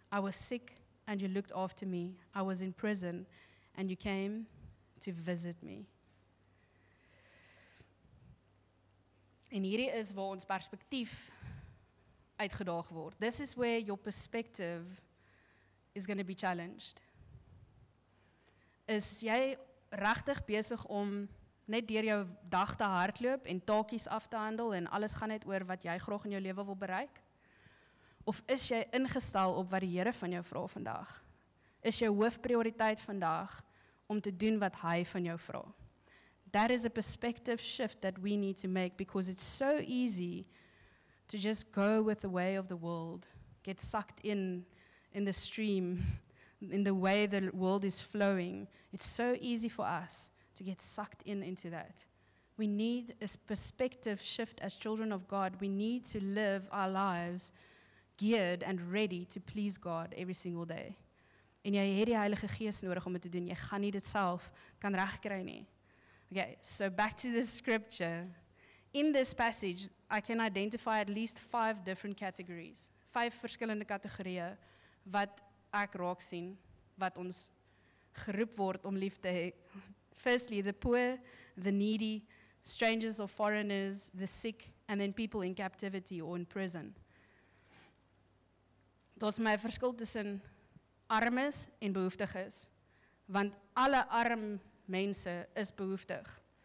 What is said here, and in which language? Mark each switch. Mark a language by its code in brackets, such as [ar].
[en] I was sick and you looked after me. I was in prison and you came to visit me. [af] En hierdie is waar ons perspektief uitgedaag word. [en] This is where your perspective is going to be challenged. [af] Is jy regtig besig om net deur jou dag te hardloop en taakies af te handel en alles gaan net oor wat jy graag in jou lewe wil bereik? Of is jy ingestel op wat die Here van jou vra vandag? Is jou hoofprioriteit vandag om te doen wat hy van jou vra? [en] That is a perspective shift that we need to make, because it's so easy to just go with the way of the world, get sucked in the stream, in the way the world is flowing. It's so easy for us to get sucked into that. We need a perspective shift as children of God. We need to live our lives geared and ready to please God every single day. [af] En jy het die Heilige Gees nodig om dit te doen. Jy gaan nie dit self kan regkry nie. [en] Okay, so back to the scripture. In this passage, I can identify at least 5 different categories. [af] 5 verskillende kategorieë wat ek raak sien, wat ons geroep word om lief te hê. [en] Firstly, the poor, the needy, strangers or foreigners, the sick, and then people in captivity or in prison. [af] Daar's my verskil tussen armes en behoeftiges, want alle arm mense is behoeftig.